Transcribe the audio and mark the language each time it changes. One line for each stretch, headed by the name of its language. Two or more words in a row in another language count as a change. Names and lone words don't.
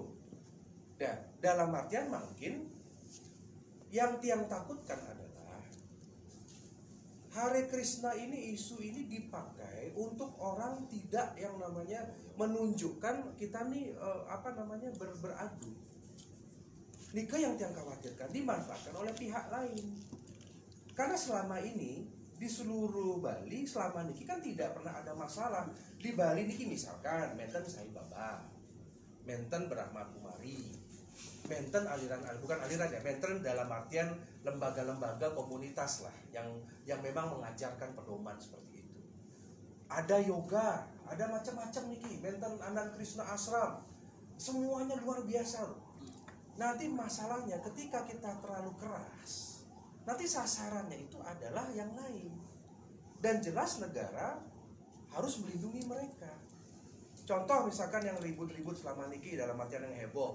Indonesian: Dan dalam artian mungkin yang Tiang takutkan adalah Hare Krishna ini, isu ini dipakai untuk orang tidak yang namanya menunjukkan kita nih beradu. Nikah yang Tiang khawatirkan dimanfaatkan oleh pihak lain. Karena selama ini di seluruh Bali selama niki kan tidak pernah ada masalah. Di Bali niki misalkan menten Sai Baba, menten Brahma Kumari, menten bukan aliran ya, menten dalam artian lembaga-lembaga komunitas lah yang memang mengajarkan pedoman seperti itu. Ada yoga, ada macam-macam niki, menten Anand Krishna Ashram, semuanya luar biasa loh. Nanti masalahnya ketika kita terlalu keras, nanti sasarannya itu adalah yang lain. Dan jelas negara harus melindungi mereka. Contoh misalkan yang ribut-ribut selama niki dalam artian yang heboh.